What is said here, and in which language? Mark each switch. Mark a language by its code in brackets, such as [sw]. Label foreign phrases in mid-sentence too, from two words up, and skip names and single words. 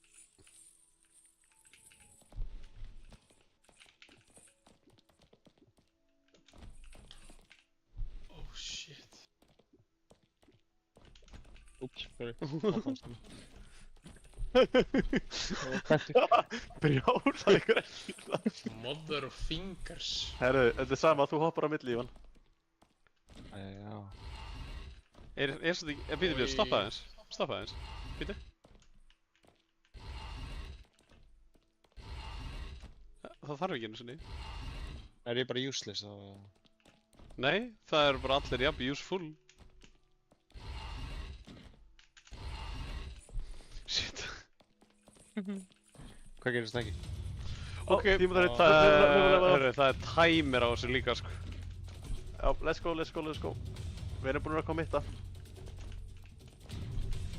[en] Oh shit. [is] Úps, sorry. Brjála ykkur ekki. [en] Mother of fingers. [is] Herru, þetta er sama, þú hoppar á milli, Ívan. Já. Er þetta ekki... Býtu, stoppa aðeins. Stoppa aðeins. Býtu. Það þarf ekki einu sinni. Er ég bara useless þá? Nei, það eru bara allir jafn useful. Shit. Hvað gerist það ekki? Ok, tímaður Herru, það er timer á þessu líka, sko. Já, [en] let's go. [is] Við erum búin að kommitta.